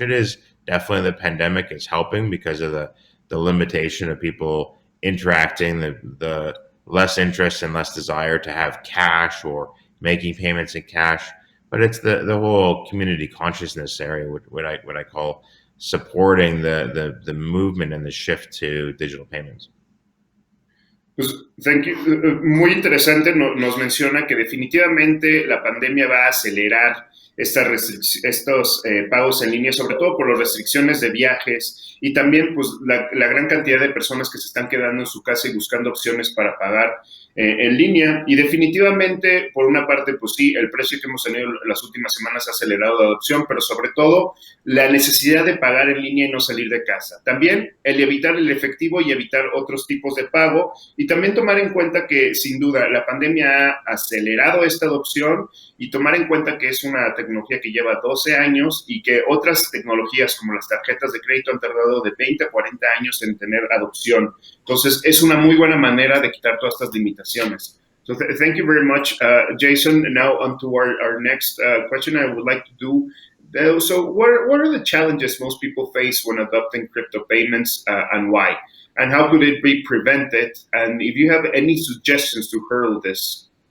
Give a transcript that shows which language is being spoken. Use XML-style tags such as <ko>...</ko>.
<en>It is definitely the pandemic is helping because of the limitation of people interacting, the less interest and less desire to have cash or making payments in cash. But it's the whole community consciousness area, what I call supporting the movement and the shift to digital payments.</en> <es>Pues,</es> <en>thank you.</en> <es>Muy interesante, nos menciona que definitivamente la pandemia va a acelerar estos pagos en línea, sobre todo por las restricciones de viajes y también pues la gran cantidad de personas que se están quedando en su casa y buscando opciones para pagar en línea. Y definitivamente, por una parte, pues sí, el precio que hemos tenido las últimas semanas ha acelerado la adopción, pero sobre todo la necesidad de pagar en línea y no salir de casa. También el evitar el efectivo y evitar otros tipos de pago y también tomar en cuenta que, sin duda, la pandemia ha acelerado esta adopción y tomar en cuenta que es una tecnología que lleva 12 años y que otras tecnologías como las tarjetas de crédito han tardado de 20 a 40 años en tener adopción. Entonces, es una muy buena manera de quitar todas estas limitaciones.</es> <en>So thank you very much, Jason. Now on to our next question I would like to do. So what are the challenges most people face when adopting crypto payments and why? And how could it be prevented? And if you have any suggestions to hurdle this?</en>